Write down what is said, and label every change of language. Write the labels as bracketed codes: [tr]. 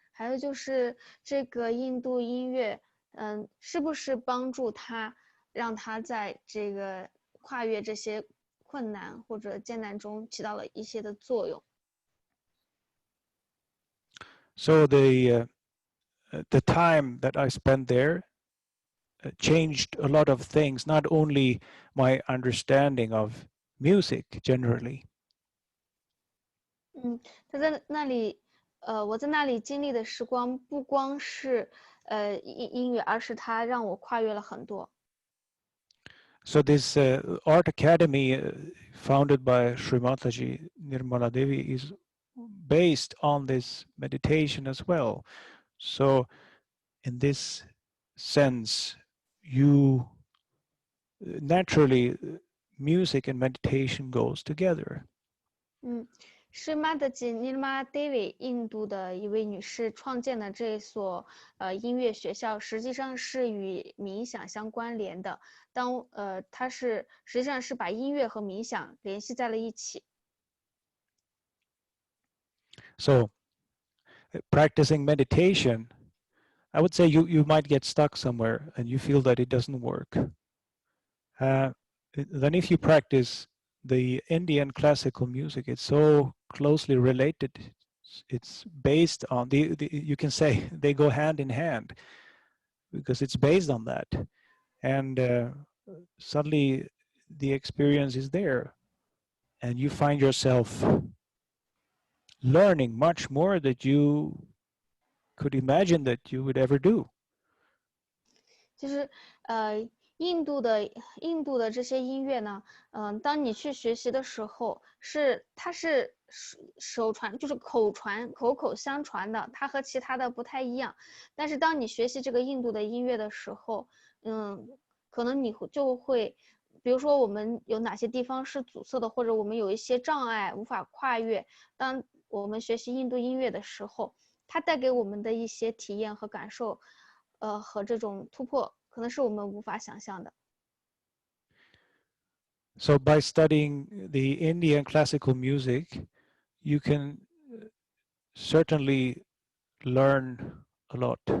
[zh] 还有就是这个印度音乐，是不是帮助他，让他在这个跨越这些困难或者艰难中起到了一些的作用？ [en] So the time that I spent there changed a lot of things, not only my understanding of music generally. [zh] 他在那里，我在那里经历的时光不光是音乐，而是它让我跨越了很多。 [en] So this art academy founded by Srimataji Nirmala Devi is based on this meditation as well. So in this sense, you naturally music and meditation goes together. [zh] 是 Mataji Nirmala Devi 印度的一位女士创建的这所音乐学校，实际上是与冥想相关联的。它实际上是把音乐和冥想联系在了一起。 [en] So practicing meditation, I would say you might get stuck somewhere and you feel that it doesn't work. Then if you practice the Indian classical music, it's so closely related. It's based on you can say they go hand in hand because it's based on that. And suddenly the experience is there and you find yourself learning much more that you could imagine that you would ever do. [zh] 就是印度的这些音乐呢，当你去学习的时候，它是手传，就是口口相传的，它和其他的不太一样。但是当你学习这个印度的音乐的时候，可能你就会，比如说我们有哪些地方是阻塞的，或者我们有一些障碍无法跨越。当我们学习印度音乐的时候，它带给我们的一些体验和感受，和这种突破，可能是我们无法想象的。 [en] So by studying the Indian classical music, you can certainly learn a lot.